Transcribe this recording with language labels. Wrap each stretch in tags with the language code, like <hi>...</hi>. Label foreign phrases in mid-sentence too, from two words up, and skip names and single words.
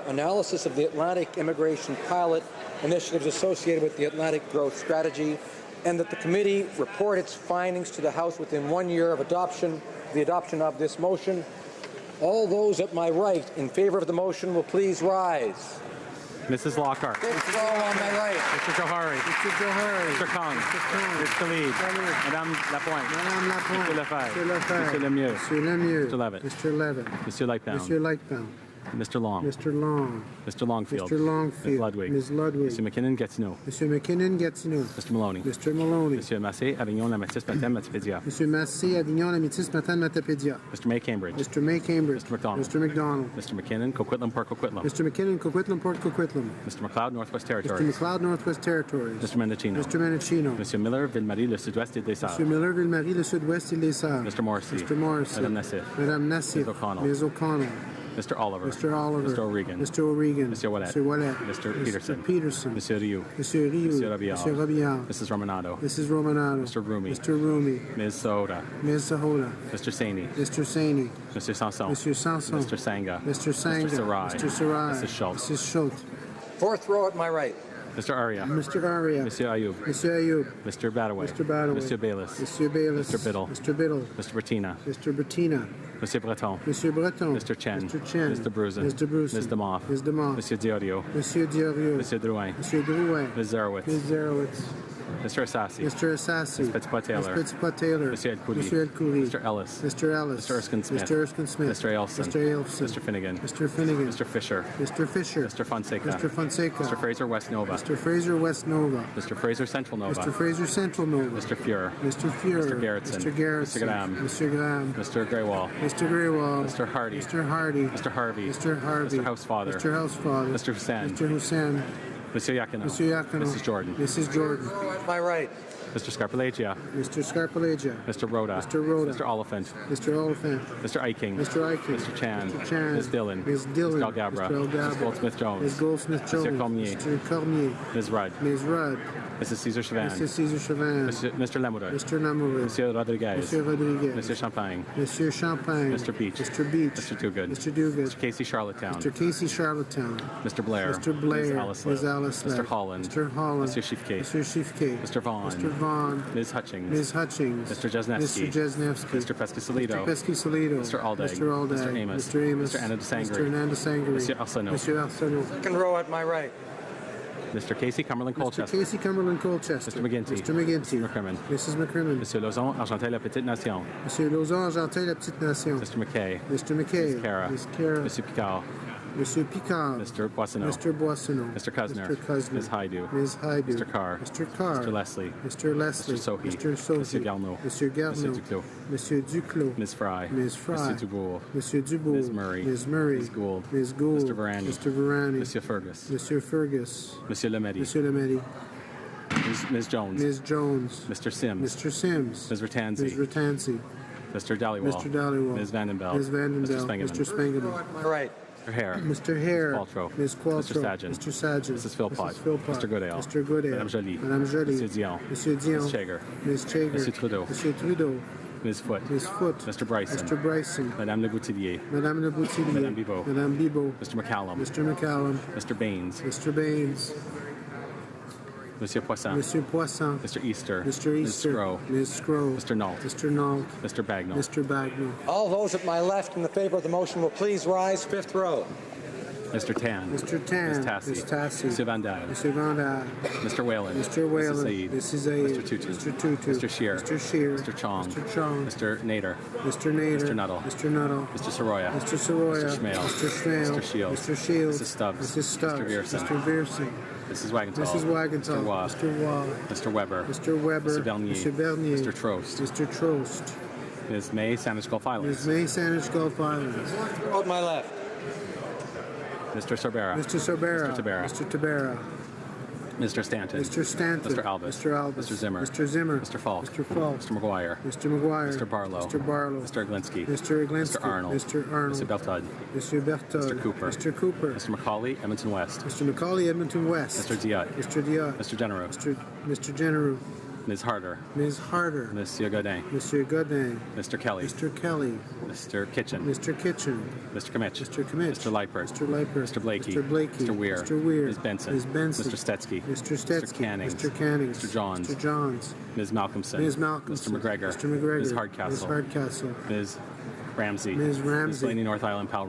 <en>Analysis of the Atlantic immigration pilot initiatives associated with the Atlantic Growth Strategy, and that the committee report its findings to the House within 1 year of the adoption of this motion. All those at my right in favor of the motion will please rise. Mrs. Lockhart. Fifth row on my right. Mr. Johari. Mr. Johari. Mr. Kong. Mr. Lead. Madame Lapointe. Madame Lapointe. Mr. Lefebvre. Mr. Lefebvre. Mr. Lemieux. Mr. Lemieux. Mr. Levitt. Mr. Levitt. Monsieur Lightbound. Monsieur Lightbound. Mr. Long. Mr. Long. Mr. Longfield. Mr. Longfield. Ms. Ludwig. Ms. Ludwig. Mr. McKinnon Gatineau. Monsieur McKinnon Gatineau. Mr. Maloney. Mr. Maloney. Monsieur Massé, Avignon, La Métis, Matin, Matapédia. Monsieur Massé, Avignon, La Métis, Matin, Matapédia. Mr. May Cambridge. Mr. May Cambridge. Mr. McDonald. Mr. McDonald. Mr. McKinnon, Coquitlam, Port Coquitlam. Mr. McKinnon, Coquitlam, Port Coquitlam. Mr. McLeod, Northwest Mr. Territories. McLeod, Northwest Territories. Mr. Mendocino. Mr. Mendocino. Monsieur Miller, Ville-Marie, le Sud-Ouest et des Sarres. Monsieur Miller, Ville-Marie, le Sud-Ouest et les Sarres. Mr. Morrissey. Mr. Morrissey. Madame Nassif. Madame Nassif. Ms. O'Connell. Ms. O'Connell. Mr. Oliver. Mr. Oliver. Mr. O'Regan. Mr. O'Regan. Monsieur Ouellet. Mr. Ouellet. Mr. Peterson. Mr. Peterson. Monsieur Rioux. Monsieur Rioux. Monsieur Robillard. Monsieur Robillard. Mrs. Romanado. Mrs. Romanado. Mr. Rumi. Mr. Rumi. Ms. Sohoda. Ms. Sahota. Mr. Saini. Mr. Saini. Monsieur Sanson. Monsieur Sanson. Mr. Sanga. Mr. Sanga. Mr. Sarai. Mr. Sarai. Mrs. Schultz. Mrs. Schultz. Fourth row at my right. Mr. Aria. Mr. Aria. Monsieur Ayoub. Monsieur Ayoub. Mr. Badaway. Mr. Badaway. Monsieur Bayless. Monsieur Bayless. Mr. Biddle. Mr. Biddle. Mr. Bettina. Mr. Bettina. Monsieur Breton. Monsieur Breton. Mr. Chen. Mr. Chen. Mr. Bruzen. Mr. Bruzen. Ms. Demoff. Ms. Demoff. Monsieur Diorio. Monsieur Diorio. Monsieur Drouin. Monsieur Drouin. Ms. Zerowitz. Ms. Zerowitz. Mr. Assassi. Mr. Assassi. Ms. Fitzpatrick-Taylor. Ms. Fitzpatrick-Taylor. Monsieur El Khoury. Monsieur El Khoury. Mr. Ellis. Mr. Ellis. Mr. Erskine Smith. Mr. Erskine Smith. Mr. Ailson. Mr. Ailson. Mr. Finnegan. Mr. Finnegan. Mr. Fisher. Mr. Fisher. Mr. Fonseca. Mr. Fonseca. Mr. Fraser West Nova. Mr. Fraser West Nova. Mr. Fraser Central Nova. Mr. Fraser Central Nova. Mr. Fuhrer. Mr. Fuhrer. Mr. Garrettson. Mr. Garrettson. Mr. Graham. Mr. Graham. Mr. Greywall. Mr. Greywall. Mr. Hardy. Mr. Hardy. Mr. Harvey. Mr. Harvey. Mr. Housefather. Mr. Housefather. Mr. Hussain. Mr. Hussain. Monsieur Yakino. Monsieur Yakino. Mrs. Jordan. Mrs. Jordan. My right. Mr. Scarpalagia. Mr. Scarpalagia. Mr. Rhoda. Mr. Rhoda. Mr. Oliphant. Mr. Oliphant. Mr. Eiking. Mr. Eiking. Mr. Chan. Mr. Chan. Ms. Dillon. Ms. Dillon. Mr. Algabra. Mr. Algabra. Mrs. Goldsmith-Jones. Ms. Goldsmith-Jones. Mr. Cormier. Mr. Cormier. Ms. Rudd. Ms. Rudd. Mrs. Caesar Chavan. Mrs. Caesar Chavan. Mr. Lamoureux. Mr. Lamoureux. Monsieur Rodriguez. Monsieur Rodriguez. Monsieur Champagne. Monsieur Champagne. Mr. Beach. Mr. Beach. Mr. Toogood. Mr. Duguid. Mr. Casey Charlottetown. Mr. Casey Charlottetown. Mr. Blair. Mr. Blair. Ms. Ms. Alice. Alice. Mr. Holland. Mr. Holland. Mr. Schiffke. Mr. Schiffke. Mr. Vaughn. Mr. Vaughn. Ms. Hutchings. Ms. Hutchings. Mr. Jesnevsky. Mr. Jesnevsky. Mr. Pescasolido. Mr. Pescasolido. Mr. Aldag. Mr. Aldag. Mr. Amos. Mr. Amos. Mr. Anandasangri. Mr. Anandasangri. Monsieur Arsenault. Monsieur Arsenault. Second row at my right. Mr. Casey Cumberland Mr. Colchester. Casey Cumberland Colchester. Mr. McGinty. Mr. McGinty. Mr. McCrimmon. Mrs. McCrimmon. Monsieur Lauzon, Argenteuil, La Petite Nation. Monsieur Lauzon, Argenteuil, La Petite Nation. Mr. McKay. Mr. McKay. Ms. Cara. Ms. Cara. Monsieur Picard. Monsieur Picard. Mr. Boissonneau. Mr. Boissonneau. Mr. Kuzner. Mr. Kuzner. Ms. Haidu. Ms. Haidu. Mr. Carr. Mr. Carr. Mr. Leslie. Mr. Leslie. Mr. Sohi. Mr. Sohi. Monsieur Garneau. Monsieur Garneau. Monsieur Duclos. Monsieur Duclos. Ms. Fry. Ms. Fry. Monsieur Dubourg. Monsieur Dubourg. Ms. Murray. Ms. Murray. Ms. Gould. Ms. Gould. Mr. Varani. Mr. Varani. Monsieur Fergus. Monsieur Fergus. Monsieur Lemedy. Monsieur Lemedy. Ms. Jones. Ms. Jones. Mr. Sims. Mr. Sims. Ms. Ratanzi. Ms. Ratanzi. Mr. Dhaliwal. Mr. Dhaliwal. Ms. Vandenbeld. Ms. Vandenbeld. Mr. Spengeman. Mr. Spengeman. My right. Mr. Hare. Mr. Hare. Ms. Qualtrough. Ms. Qualtrough. Mr. Sagan. Mr. Sagan. Mrs. Philpott. Mrs. Philpott. Mr. Goodale. Mr. Goodale. Madame Joly. Madame Joly. Monsieur Dion. Monsieur Dion. Ms. Chager. Ms. Chager. Monsieur Trudeau. Monsieur Trudeau. Ms. Foote. Ms. Foote. Mr. Bryson. Mr. Bryson. Madame Le Boutillier. Madame Le Boutillier. Madame Bibot. Madame Bibot. Mr. McCallum. Mr. McCallum. Mr. Baines. Mr. Baines. Monsieur Poisson. Monsieur Poisson. Mr. Easter. Mr. Easter. Ms. Scrow. Ms. Scrow. Mr. Nault. Mr. Nault. Mr. Bagnall. Mr. Bagnall. All those at my left in the favor of the motion will please rise. Fifth row. Mr. Tan. Mr. Tan. Ms. Tassi. Ms. Tassi. Mr. Van Dijk. Mr. Van Dijk. Mr. Whalen. Mr. Whalen. Mrs. Said. Mrs. Zaid. Mr. Tutu. Mr. Tutu. Mr. Shear. Mr. Shear. Mr. Chong. Mr. Chong. Mr. Nader. Mr. Nader. Mr. Nuttall. Mr. Nuttall. Mr. Soroya. Mr. Soroya. Mr. Schmale. Mr. Schmale. Mr. Shields. Mr. Shields. Mrs. Stubbs. Mrs. Stubbs. Mr. Viersen. Mr. Viersen. Mrs. Wagenthal. Mrs. Wagenthal. Mr. Waugh. Mr. Waugh. Mr. Weber. Mr. Weber. Mr. Bernier. Mr. Bernier. Mr. Trost. Mr. Trost. Ms. May, Sandwich Gulf Islands. Ms. May, Sandwich Gulf Islands. On my left. Mr. Sorbera. Mr. Sorbera. Mr. Tabera. Mr. Tabera. Mr. Stanton. Mr. Stanton. Mr. Albus. Mr. Albus. Mr. Zimmer. Mr. Zimmer. Mr. Falk. Mr. Falk. Mr. McGuire. Mr. McGuire. Mr. Barlow. Mr. Barlow. Mr. Aglinski. Mr. Aglinski. Mr. Arnold. Mr. Arnold. Mr. Beltud. Mr. Berthold. Mr. Cooper. Mr. Cooper. Mr. McCauley, Edmonton West. Mr. McCauley, Edmonton West. Mr. Diot. Mr. Diot. Mr. Genereux. Mr. Genereux. Ms. Harder. Ms. Harder. Monsieur Godin. Mr. Godin. Mr. Kelly. Mr. Kelly. Mr. Kitchen. Mr. Kitchen. Mr. Kimmich. Mr. Kimmich. Mr. Leipert. Mr. Leipert. Mr. Blakey. Mr. Blakey. Mr. Weir. Mr. Weir. Ms. Benson. Ms. Benson. Mr. Stetsky. Mr. Stetsky. Mr. Cannings. Mr. Cannings. Mr. Johns. Mr. Johns. Ms. Malcolmson. Ms. Malcolmson. Mr. McGregor. Mr. McGregor. Ms. Hardcastle. Ms. Hardcastle. Ms. Ramsey. Ms. Ramsey. Ms. Blaney, North Island, Powell</en>